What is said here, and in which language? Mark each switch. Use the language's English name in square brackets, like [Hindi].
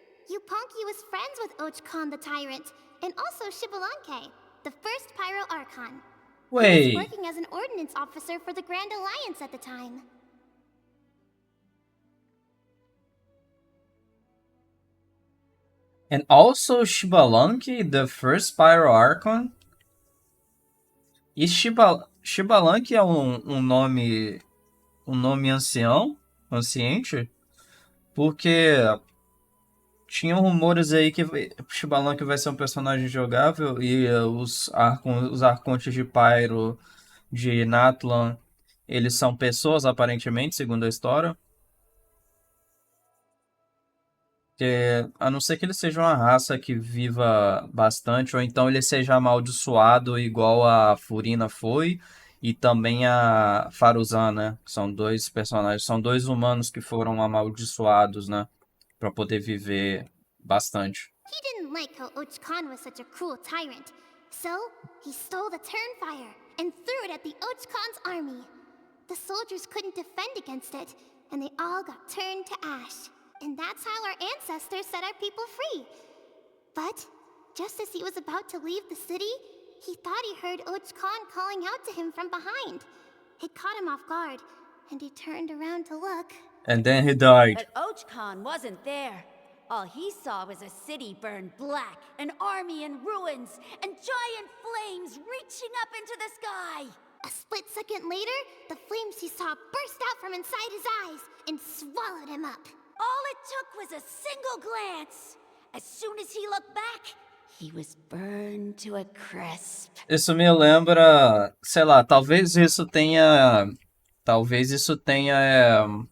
[English] Yupanqui was friends with Khan the tyrant, and also Shibalanke, the first Pyro Archon. He Wait, was working as an ordnance officer for the Grand Alliance at the time. and also Shibalanki, the first Pyro Archon? [Portuguese] E Shibalanki é um nome ancião, anciente? Porque tinham rumores aí que Shibalanki vai ser um personagem jogável e os arcontes de Pyro de Natlan, eles são pessoas aparentemente, segundo a história. A não ser que ele seja uma raça que viva bastante, ou então ele seja amaldiçoado igual a Furina foi, e também a Faruzan, né? São dois personagens, são dois humanos que foram amaldiçoados, né? Pra poder viver bastante. [English] He didn't like how Khan was such a cruel tyrant, so he stole the Turnfire and threw it at the Khan's army. The soldiers couldn't defend against it, and they all got turned to ash. And that's how our ancestors set our people free. But just as he was about to leave the city, he thought he heard Och Khan calling out to him from behind. It caught him off guard, and he turned around to look. And then he died. But Och Khan wasn't there. All he saw was a city burned black, an army in ruins, and giant flames reaching up into the sky. A split second later, the flames he saw burst out from inside his eyes and swallowed him up. All it took was a single glance. As soon as he looked back, he was burned to a crisp. [Portuguese] Isso me lembra, sei lá, talvez isso tenha. Talvez isso tenha.